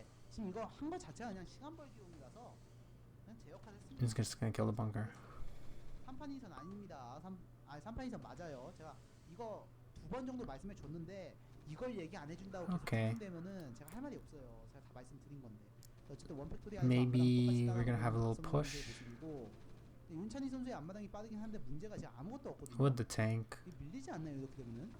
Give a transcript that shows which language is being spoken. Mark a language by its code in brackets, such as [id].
[ko] 지금 이거 한 거 자체가 그냥 시간 벌기용이라서 그냥 제 역할 했습니다. [en] It's just gonna kill the bunker. [ko] 3판 2선 아닙니다. 3판 2선 맞아요. 제가 이거 2번 정도 말씀해 줬는데 이걸 얘기 안 해준다고 계속 [en] Okay. [ko] 되면은 제가 할 말이 없어요. 제가 다 말씀드린 건데. 어쨌든 원팩토리 [en] Maybe we're gonna have a little push. [ko] 윤찬희 선수의 앞마당이 빠르긴 한데 문제가 지금 아무것도 없거든요. [en] with the tank. [ko] 이게 밀리지 않나요 이렇게 되면은?